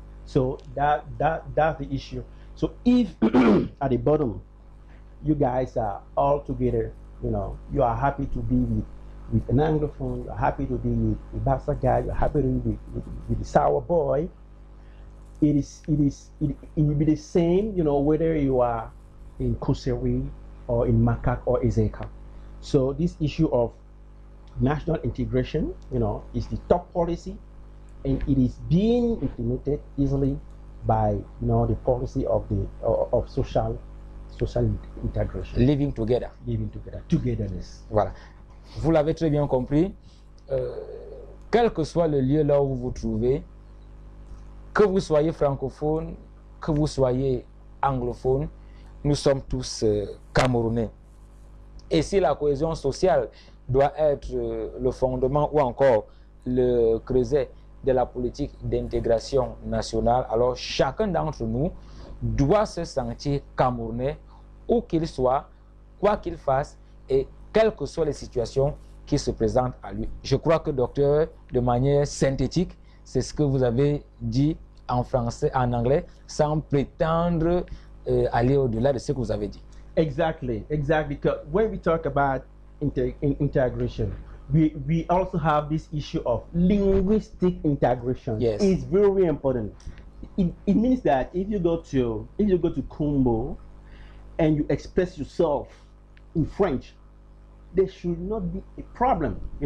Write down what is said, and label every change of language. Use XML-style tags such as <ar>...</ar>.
<en>So that's the issue. So if at the bottom you guys are all together, you are happy to be with an Anglophone, you're happy to be with a Bassa guy, you're happy to be with the sour boy, it will be the same, whether you are in Kuseri or in Makak or Ezeka. So this issue of national integration, is the top policy, and it is being implemented easily by the policy of social intégration. Living together. Living together. Togetherness.</en> <fr>Voilà. Vous l'avez très bien compris. Quel que soit le lieu là où vous vous trouvez, que vous soyez francophone, que vous soyez anglophone, nous sommes tous Camerounais. Et si la cohésion sociale doit être le fondement ou encore le creuset de la politique d'intégration nationale, alors chacun d'entre nous doit se sentir Camerounais, où qu'il soit, quoi qu'il fasse et quelles que soient les situations qui se présentent à lui. Je crois que, docteur, de manière synthétique, c'est ce que vous avez dit en français, en anglais, sans prétendre aller au-delà de ce que vous avez dit.</fr> <en>Exactly. Because when we talk about integration, we also have this issue of linguistic integration. Yes. It's very important. It means that if you go to Kumbo and you express yourself in French, there should not be a problem.</en>